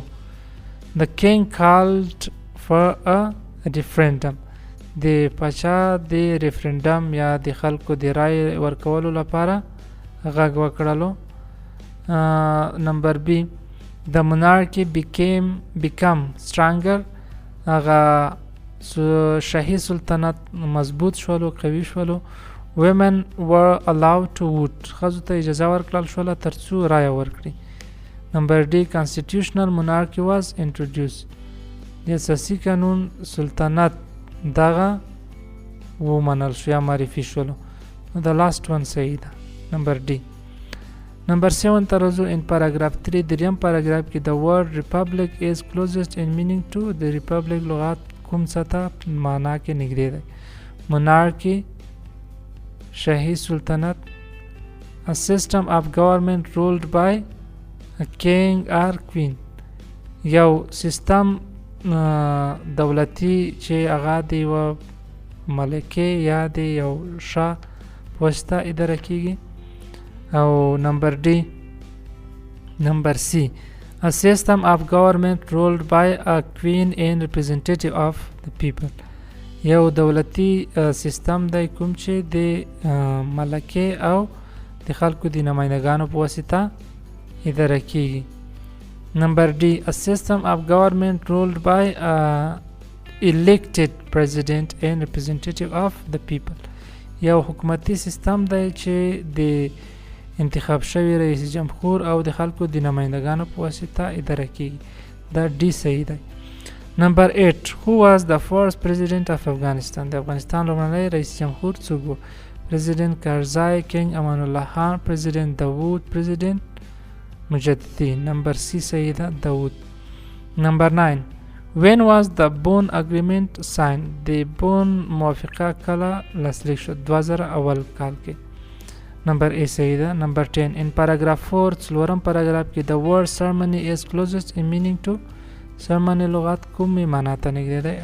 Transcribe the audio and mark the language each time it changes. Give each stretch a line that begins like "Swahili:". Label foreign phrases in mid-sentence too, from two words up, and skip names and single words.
English: The king called for a referendum.
Pashto: د پاچا د ریفرندم یا د خلکو د رای ورکولو لپاره غږ وکړلو. نمبر بی
English: The monarchy become stronger.
Pashto: هغه شاهي سلطنت مضبوط شولو قوي شولو.
English: Women were allowed to vote.
Pashto: ښځو ته اجازه ورکړل شوله ترڅو رایه ورکړي. نمبر ډي
English: constitutional monarchy was introduced.
Pashto: د اساسي قانون سلطنت دغه ومنل شو یا معرفي شولو.
English: The last one
Pashto: صحیح ده. نمبر ډي. نمبر 7 ته راځو.
English: In paragraph 3
Pashto: دریم پاراګراف کې
English: the word republic is closest in meaning to.
Pashto: د republic لغات کوم څه ته معنا کې نږدې دی؟ monarchy شاهي سلطنت.
English: A system of government ruled by a king or queen.
Pashto: یو سیستم دولتي چې هغه د یوه ملکې یا د یو شاه په واسطه اداره کیږي. او نمبر ډي. نمبر سی
English: A system of government ruled by a queen and representative of the people.
Pashto: یو دولتي سیستم دی کوم چې د ملکې او د خلکو د نمایندګانو په واسطه اداره کیږي. نمبر ډي
English: A system of government ruled by a elected president and representative of the people.
Pashto: یو حکومتي سیستم دی چې د انتخاب شوی رئیس جمهور او د خلکو د نمایندګانو په واسطه اداره کیږي. دا ډي صحیح دی.
English: نمبر 8 who was the first president of Afghanistan؟
Pashto: د افغانستان لومړنی رئیس جمهور څوک و؟ پریزیدنت کارزای، کنگ امان الله خان، پریزیدنت داوود، پریزیدنت مجددی. نمبر سی صحیح ده، داوود.
English: نمبر 9 when was the Bonn agreement signed؟
Pashto: د بون موافقه کله لاسلیک شد؟ 2000 اول کال کې. نمبر ای صحیح ده.
English: نمبر 10 in paragraph 4
Pashto: څلورم پاراګراف کې
English: the word ceremony is closest in meaning to ceremony
Pashto: لغت کومې معنا ته نږدې دی؟